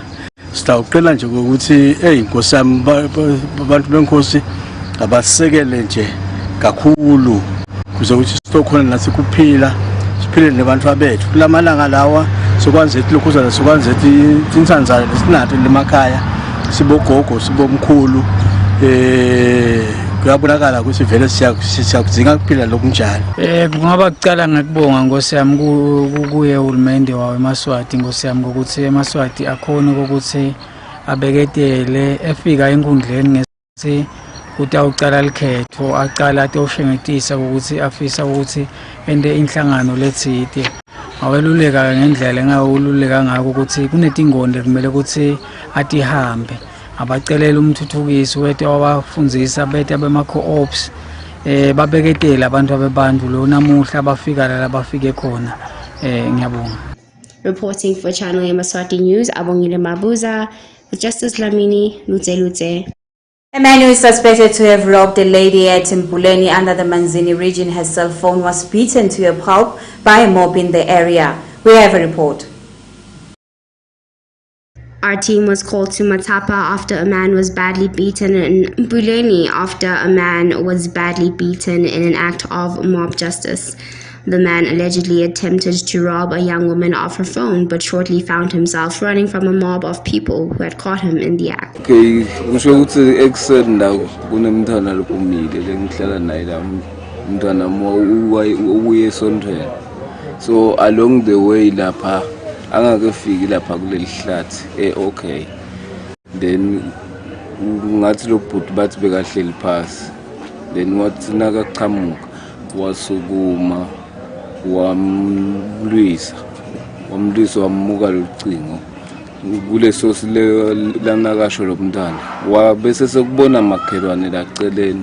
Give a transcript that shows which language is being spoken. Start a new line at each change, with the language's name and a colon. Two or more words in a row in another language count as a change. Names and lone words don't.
Swati: Sitawuqela nje ukuthi inkosi yami abantu benkosi abasekele nje kakhulu kuze ukuthi sitokhona nathi kuphila siphile nabantu abethu kulamalanga lawa sokwanza ethi lokuzana sokwanza ethi insanzana lesinato lemakhaya sibogogo sibomkhulu kuyabonakala ukuthi vele siyakudzinga kuphila lokunjalo. Kungaba kucala ngakubonga Nkosi yami kuye uhulumende wawo eMaswati Nkosi yami ukuthi eMaswati akhona ukuthi abeketele efika enkundleni ngesi utawucala likhetho aqala atoshengetisa ukuthi afisa ukuthi ende inhlangano lethite aweluleka ngendlela engawululeka ngako ukuthi kunetingonde kumele ukuthi atihambe abacelela umthuthukiso wethu wabafundzisa bethu abema-co-ops babeketela abantu abebantu lo namuhla bafika la bafike khona ngiyabonga.
English: Reporting for Channel Yemaswati News, Abongile Mabuza, with Justice Lamini, Lutse. A man who is suspected to have robbed a lady at Mbuleni under the Manzini region, her cell phone was beaten to a pulp by a mob in the area. We have a report. Our team was called to Matapa after a man was badly beaten in Mbuleni after a man was badly beaten in an act of mob justice. The man allegedly attempted to rob a young woman of her phone, but shortly found himself running from a mob of people who had caught him in the act.
Swati: Okay, kusho ukuthi ekuseni kunemntwana lophumile lengihlala naye la umntwana ubuye esontweni.
English: So along the way
Swati: lapha angakefiki lapha kuleli hlathi okay. Then ngathi lo bhuti bathi bekahleli phasi. Then wathi nakaqhamuka wasukuma wamlwisa wamuka locingo kuleso lana kasho lo mntwana wabese sekubona makhelwane laceleni